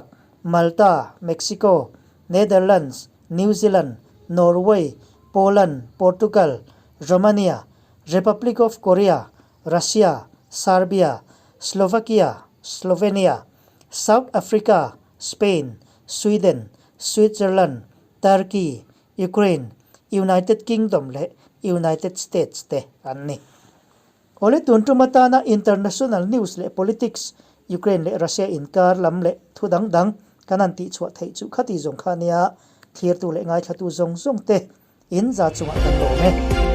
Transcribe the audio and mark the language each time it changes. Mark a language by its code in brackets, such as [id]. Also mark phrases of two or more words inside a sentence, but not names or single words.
[lus] Malta Mexico Netherlands New Zealand Norway Poland Portugal Romania Republic of Korea Russia Serbia Slovakia Slovenia South Africa Spain Sweden Switzerland Turkey Ukraine United Kingdom le United States te anni ole tuntumata na [en] international news [lus] le politics Ukraine le Russia inkar lam le thudang dang kananti chwa thei chu khati jong khania thir tu le ngai thatu zong te in za chunga kan lo me